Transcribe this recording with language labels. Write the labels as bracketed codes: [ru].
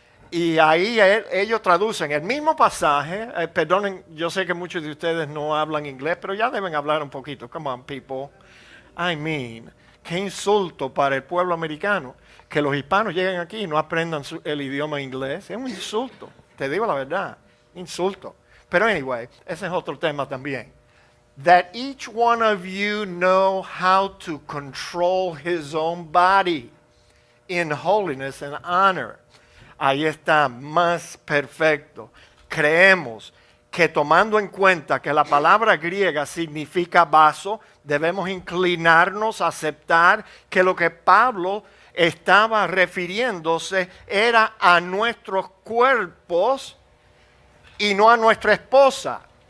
[es] Y ahí ellos traducen el mismo pasaje. Perdonen, yo sé que muchos de ustedes no hablan inglés, pero ya deben hablar un poquito. [en] Come on, people. I mean, [es] qué insulto para el pueblo americano que los hispanos lleguen aquí y no aprendan el idioma inglés. Es un insulto, te digo la verdad, insulto. Pero anyway, ese es otro tema también. [en] That each one of you know how to control his own body in holiness and honor. [es] Ahí está, más perfecto. Creemos que tomando en cuenta que la palabra griega significa vaso, debemos inclinarnos a aceptar que lo que Pablo estaba refiriéndose era a nuestros cuerpos y no a nuestra esposa.